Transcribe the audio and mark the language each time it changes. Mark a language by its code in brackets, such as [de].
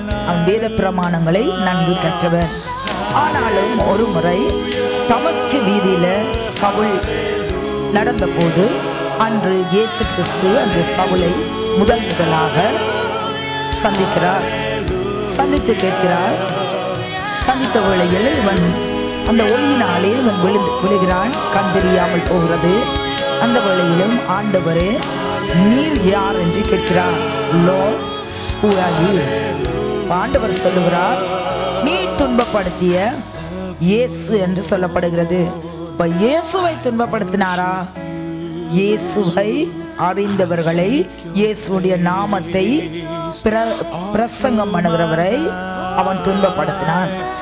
[ta] அவன் வேத பிரமாணங்களை நன்கு கற்றவன். ஆனாலும் ஒரு முறை தமஸ்கு வீதியில சவுல் நடந்த போது அன்று இயேசு கிறிஸ்து அந்த சவுலை முதலாக சந்திக்கிறார். சந்தித்து கேட்கிறார். சந்தித்த வேளையில் இவன் அந்த ஒளியினாலே இவன் விழுகிறான், கண் தெரியாமல் போகிறது. அந்த வேளையிலும் ஆண்டவரே நீர் யார் என்று கேட்கிறார். [en] Lord, who are you? [ta] ஆண்டவர் சொல்லுகிறார், நீ துன்பப்படுத்திய இயேசு என்று சொல்லப்படுகிறது. இப்ப இயேசுவை துன்பப்படுத்தினாரா? இயேசுவை அறிந்தவர்களை, இயேசுடைய நாமத்தை பிரசங்கம் பண்ணுகிறவரை அவன் துன்பப்படுத்தினான்.